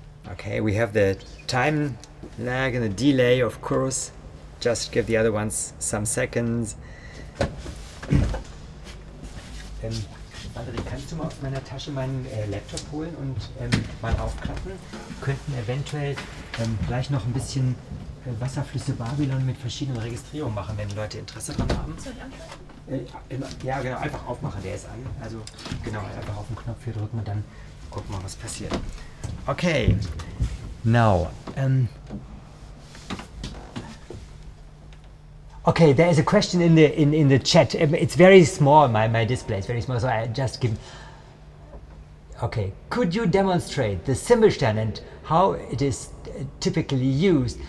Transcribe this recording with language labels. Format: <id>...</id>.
<en>Okay, we have the time lag and the delay, of course. Just give the other ones some seconds.</en> <de>André, kannst du mal aus meiner Tasche meinen Laptop holen und mal aufklappen? Wir könnten eventuell gleich noch ein bisschen Wasserflüsse Babylon mit verschiedenen Registrierungen machen, wenn Leute Interesse dran haben. Soll ich anfangen? Ja, genau, einfach aufmachen, der ist an. Also genau, einfach auf den Knopf hier drücken und dann gucken wir, was passiert.</de> <en>Okay, now, okay, there is a question in the chat. It's very small. My display is very small, so I just give. Okay, could you demonstrate the symbol stand and how it is typically used?</en>